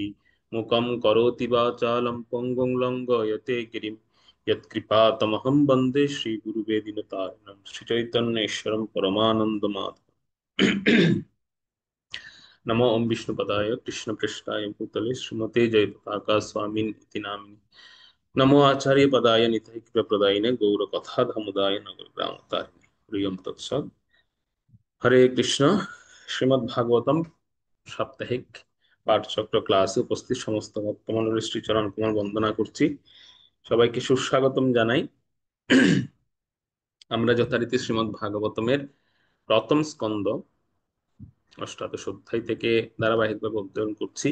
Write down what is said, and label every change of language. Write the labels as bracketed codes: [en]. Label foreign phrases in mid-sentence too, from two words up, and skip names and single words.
[sa] मुखं करोति वाचालं पङ्गुं लङ्घयते गिरिं यत्कृपातमहं वन्दे श्रीगुरुवे दीनतारिणं श्रीचैतन्येश्वरं परमानन्दमाधवम्। नमो ओम विष्णुपदाय कृष्णपृष्ठाय भूतले श्रीमते जयपताका स्वामिन् इति नामिने। नमो आचार्य पदाय निताय कृपाप्रदायिने गौरकथा धमुदाय नगरग्रामतारिणे। प्रियं तत्सत्। हरे कृष्ण। [bn] শ্রীমদ্ ভাগবতম সাপ্তাহিক পাঠচক্র ক্লাসে উপস্থিত সমস্ত ভক্তমণ্ডলীর শ্রীচরণ কমল বন্দনা করছি। সবাইকে সুস্বাগতম জানাই। আমরা যথারীতি শ্রীমদ্ ভাগবতমের প্রথম স্কন্দ অষ্টাদশ অধ্যায় থেকে ধারাবাহিকভাবে অধ্যয়ন করছি।